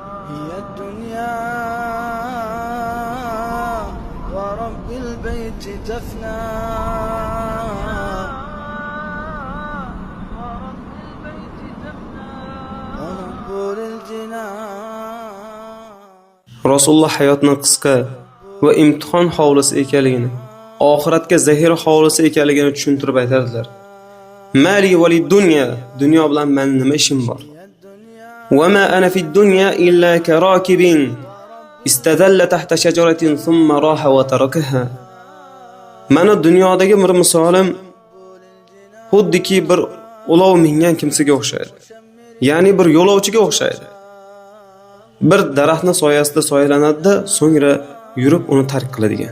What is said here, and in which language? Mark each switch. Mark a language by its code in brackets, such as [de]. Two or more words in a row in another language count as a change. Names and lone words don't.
[ar] هي الدنيا ورب البيت تفنى ونقول الجنان. [uz] Rasululloh hayotning qisqa va imtihon hovlisi ekanligini, oxiratga zahira hovlisi ekanligini tushuntirib aytadilar. [ar] ما لي وللدنيا, [uz] dunyo bilan mening nima ishim bor? [ar] وما أنا في الدنيا إلا كراكب استظل تحت شجرة ثم راح وتركها. [uz] Mana dunyodagi bir misolim xuddiki bir ulov mingan kimsaga o'xshaydi. Ya'ni bir yo'lovchiga o'xshaydi. Bir daraxtning soyasida soyalanadi-da, so'ngra yurib uni tark qiladigan.